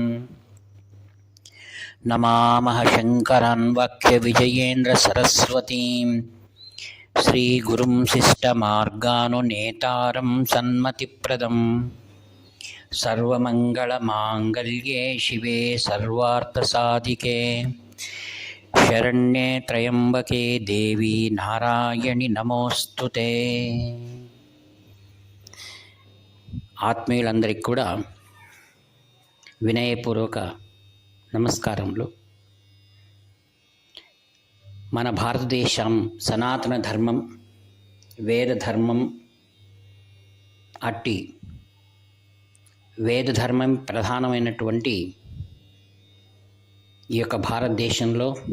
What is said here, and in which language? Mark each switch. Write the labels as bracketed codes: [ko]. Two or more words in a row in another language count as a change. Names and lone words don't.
[sa] नमामः शङ्करान् वाक्यविजयेन्द्रसरस्वतीं श्रीगुरुं शिष्टमार्गानुनेतारं सन्मतिप्रदम्। सर्वमङ्गलमाङ्गल्ये शिवे सर्वार्थसाधिके शरण्ये त्र्यम्बके देवी नारायणि नमोस्तुते। [te] ఆత్మీయులందరికీ కూడా వినయపూర్వక నమస్కారములు. మన భారతదేశం సనాతన ధర్మం, వేద ధర్మం, అట్టి వేద ధర్మం ప్రధానమైనటువంటి ఈ యొక్క భారతదేశంలో